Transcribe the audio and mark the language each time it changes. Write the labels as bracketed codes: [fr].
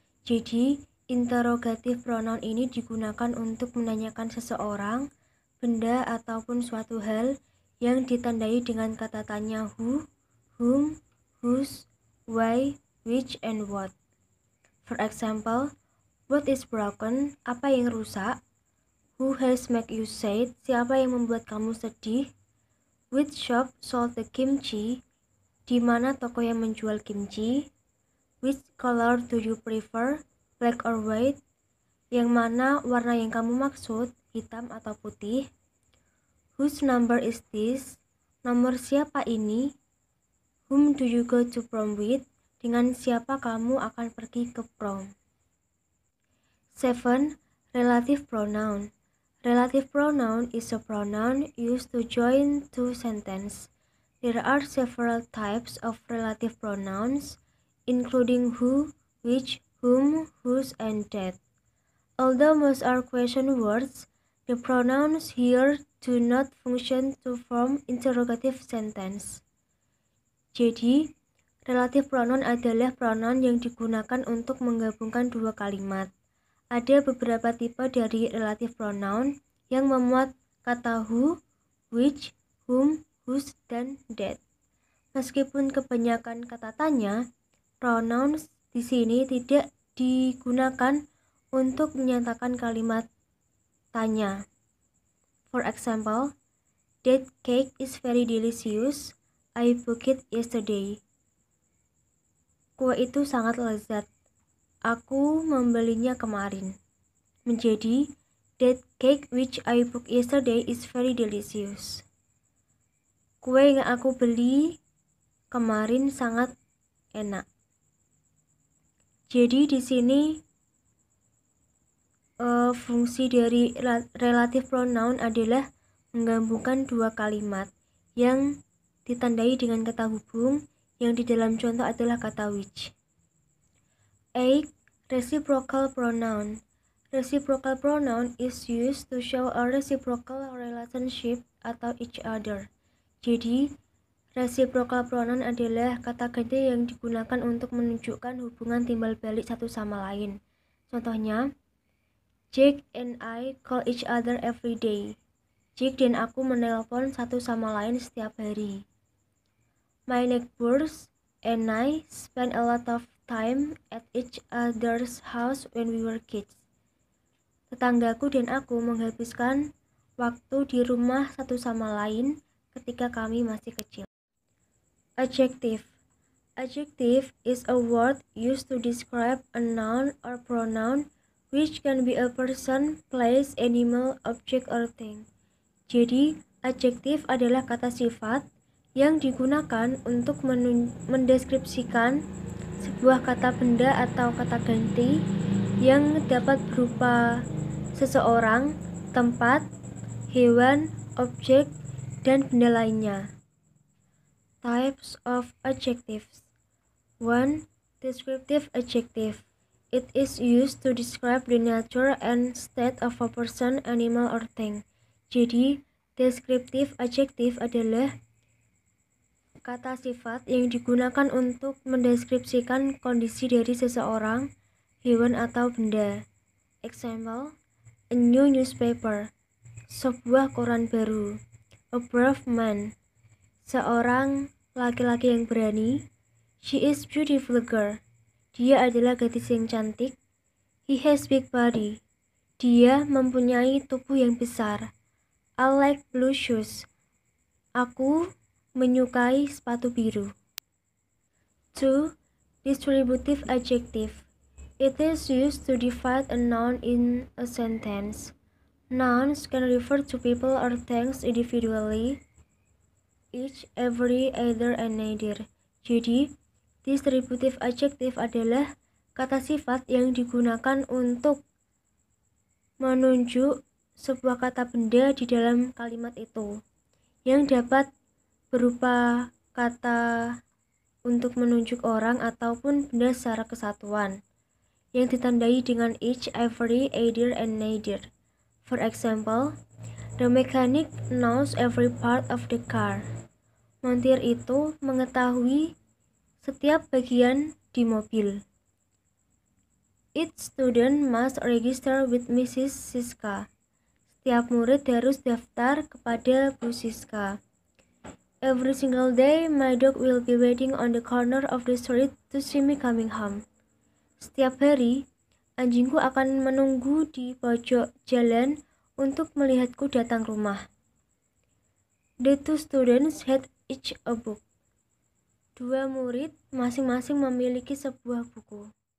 [id] Jadi, interrogative pronoun ini digunakan untuk menanyakan seseorang, benda, ataupun suatu hal yang ditandai dengan kata tanya who, whom, whose, why, which, and what. [en] For example, what is broken? [id] Apa yang rusak? [en] Who has made you sad? [id] Siapa yang membuat kamu sedih? [en] Which shop sold the kimchi? [id] Di mana toko yang menjual kimchi? [en] Which color do you prefer? Black or white? [id] Yang mana warna yang kamu maksud? Hitam atau putih? [en] Whose number is this? [id] Nomor siapa ini? [en] Whom do you go to prom with? [id] Dengan siapa kamu akan pergi ke prom? [en] 7. Relative pronoun. Relative pronoun is a pronoun used to join two sentences. There are several types of relative pronouns, including who, which, whom, whose, and that. Although most are question words, the pronouns here do not function to form interrogative sentence. [id] Jadi, relative pronoun adalah pronoun yang digunakan untuk menggabungkan dua kalimat. Ada beberapa tipe dari relative pronoun yang memuat kata who, which, whom, whose, dan that. Meskipun kebanyakan kata tanya, pronouns di sini tidak digunakan untuk menyatakan kalimat tanya. [en] For example, that cake is very delicious. I booked it yesterday. [id] Kue itu sangat lezat. Aku membelinya kemarin. [en] Menjadi, that cake which I booked yesterday is very delicious. [id] Kue yang aku beli kemarin sangat enak. Jadi di sini fungsi dari relative pronoun adalah menggabungkan dua kalimat yang ditandai dengan kata hubung yang di dalam contoh adalah kata which. [en] 8. Reciprocal pronoun. Reciprocal pronoun is used to show a reciprocal relationship atau each other. [id] Jadi, reciprocal pronoun adalah kata ganti yang digunakan untuk menunjukkan hubungan timbal balik satu sama lain. [en] Contohnya, Jake and I call each other every day. [id] Jake dan aku menelpon satu sama lain setiap hari. [en] My neighbors and I spend a lot of time at each other's house when we were kids. [id] Tetanggaku dan aku menghabiskan waktu di rumah satu sama lain ketika kami masih kecil. [en] Adjective. Adjective is a word used to describe a noun or pronoun which can be a person, place, animal, object, or thing. [id] Jadi, adjective adalah kata sifat yang digunakan untuk mendeskripsikan sebuah kata benda atau kata ganti yang dapat berupa seseorang, tempat, hewan, objek, dan benda lainnya. [en] Types of adjectives. 1. Descriptive adjective. It is used to describe the nature and state of a person, animal, or thing. [id] Jadi, descriptive adjective adalah kata sifat yang digunakan untuk mendeskripsikan kondisi dari seseorang, hewan, atau benda. [en] Example, a new newspaper, [id] sebuah koran baru. [en] A brave man, [id] seorang laki-laki yang berani. [en] She is beautiful girl, [id] dia adalah gadis yang cantik. [en] He has big body. [id] Dia mempunyai tubuh yang besar. [en] I like blue shoes. [id] Aku menyukai sepatu biru. [en] 2. Distributive adjective. It is used to divide a noun in a sentence. Nouns can refer to people or things individually, each, every, either, and neither. [id] Jadi, distributive adjective adalah kata sifat yang digunakan untuk menunjuk sebuah kata benda di dalam kalimat itu, yang dapat berupa kata untuk menunjuk orang ataupun benda secara kesatuan, yang ditandai dengan each, every, either, and neither. [en] For example, the mechanic knows every part of the car. [id] Montir itu mengetahui setiap bagian di mobil. [en] Each student must register with Mrs. Siska. [id] Setiap murid harus daftar kepada Bu Siska. [en] Every single day, my dog will be waiting on the corner of the street to see me coming home. [id] Setiap hari, anjingku akan menunggu di pojok jalan untuk melihatku datang rumah. [en] The two students had each a book. [id] Dua murid masing-masing memiliki sebuah buku.